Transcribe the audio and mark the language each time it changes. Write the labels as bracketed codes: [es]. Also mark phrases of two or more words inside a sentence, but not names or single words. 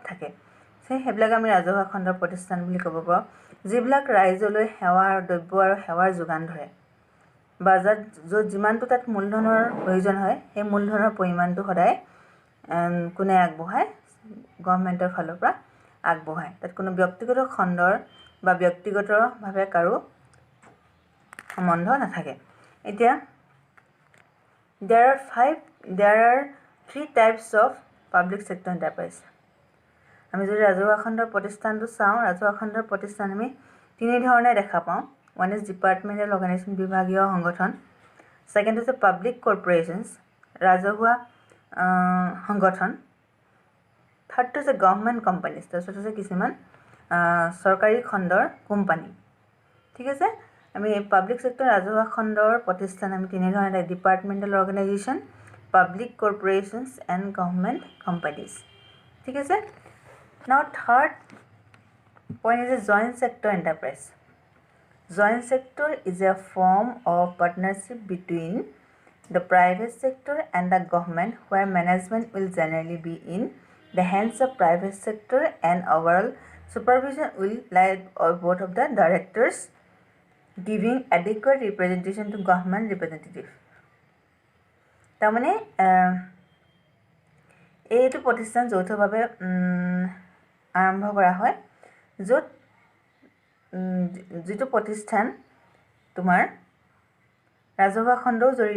[as] থাকে সেইবিলাক আমি ৰাজহুৱা খণ্ডৰ প্ৰতিষ্ঠান বুলি ক'ব পাৰোঁ যিবিলাক ৰাইজলৈ সেৱা আৰু দ্ৰব্য আৰু সেৱাৰ যোগান ধৰে বা য'ত যিমানটো তাত মূলধনৰ প্ৰয়োজন হয় সেই মূলধনৰ পৰিমাণটো সদায় কোনে আগবঢ়ায় গভৰ্ণমেণ্টৰ ফালৰ পৰা আগবঢ়ায় তাত কোনো ব্যক্তিগত খণ্ডৰ বা ব্যক্তিগতভাৱে কাৰো সম্বন্ধ নাথাকে এতিয়া [en] there are 3 types of public sector enterprise [as] আমি যদি ৰাজহুৱা খণ্ডৰ প্ৰতিষ্ঠানটো চাওঁ ৰাজহুৱা খণ্ডৰ প্ৰতিষ্ঠান আমি তিনি ধৰণে দেখা পাওঁ [en] one is departmental organization [as] বিভাগীয় সংগঠন [en] second is public corporations [as] ৰাজহুৱা সংগঠন [en] Third is a government companies [as] তাৰপিছত আছে কিছুমান চৰকাৰী খণ্ডৰ কোম্পানী ঠিক আছে আমি পাব্লিক ছেক্টৰ ৰাজহুৱা খণ্ডৰ প্ৰতিষ্ঠান আমি তিনি ধৰণে [en] departmental organization public corporations and government companies [as] ঠিক আছে [en] now third point is a joint sector enterprise joint sector is a form of partnership between the private sector and the government where management will generally be in the hands of private sector and overall supervision will lie on both of the directors giving adequate representation to government representative তাৰমানে [as] এইটো প্ৰতিষ্ঠান যৌথভাৱে আৰম্ভ কৰা হয় য'ত যিটো প্ৰতিষ্ঠান তোমাৰ ৰাজহুৱা খণ্ডও জড়িত